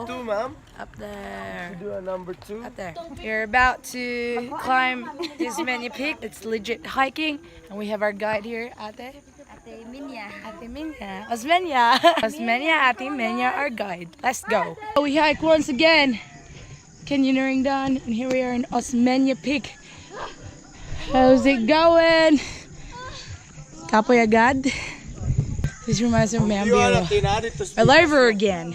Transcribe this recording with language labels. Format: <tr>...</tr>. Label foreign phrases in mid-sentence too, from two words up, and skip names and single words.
<en>Number 2, ma'am. Up there. Do a number 2. Up there. We're about to climb this Osmeña Peak. It's legit hiking, and we have our guide here, Ate. Ate Minya. Ate Minya. Osmeña. Osmeña, Ate Minya, our guide. Let's go. We hike once again. Canyoneering done, and here we are in Osmeña Peak. How's it going?</en> <ceb>Kapoy agad.</ceb> <en>This reminds me of Mambiro. All over again.</en>